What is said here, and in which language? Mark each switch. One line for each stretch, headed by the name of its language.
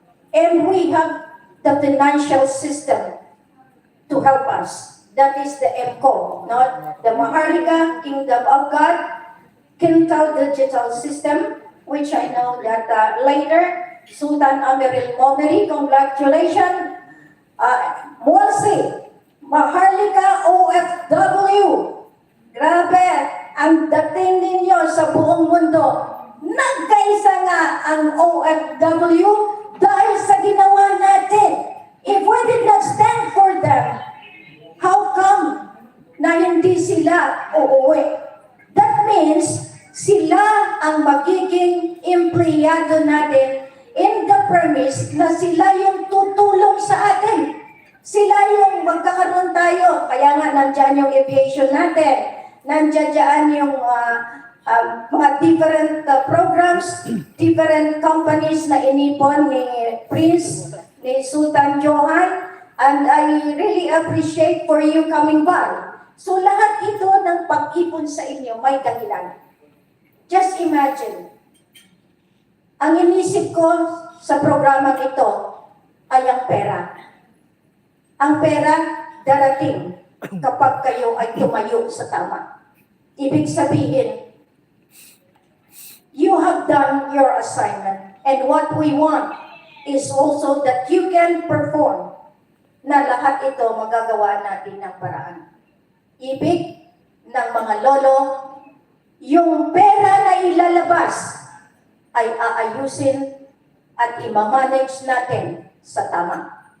English: And we have the financial system to help us. That is the MCO, not the Maharlika Kingdom of God, Kintal Digital System, which I know that later, Sultan Amiril Momeri, congratulations. Molsi, Maharlika OFW.
Filipino: Grabe, ang dating ninyo sa buong mundo. Nagkaisa nga ang OFW dahil sa ginawa natin.
English: If we did not stand for them, how come
Filipino: na hindi sila uuwi?
English: That means
Filipino: sila ang magiging empleyado natin
English: in the premise
Filipino: na sila yung tutulong sa atin. Sila yung magkakaroon tayo. Kaya nga nandyan yung aviation natin. Nandyan yung mga
English: different programs, different companies
Filipino: na inipon ni Prince, ni Sultan Johan.
English: And I really appreciate for you coming by.
Filipino: So lahat ito ng pag-ipon sa inyo may dahilan.
English: Just imagine,
Filipino: ang inisip ko sa programang ito ay ang pera. Ang pera darating kapag kayo ay tumayo sa tama. Ibig sabihin,
English: you have done your assignment. And what we want is also that you can perform
Filipino: na lahat ito magagawa natin ng paraan. Ibig ng mga lolo, yung pera na ilalabas ay aayusin at imamanage natin sa tama.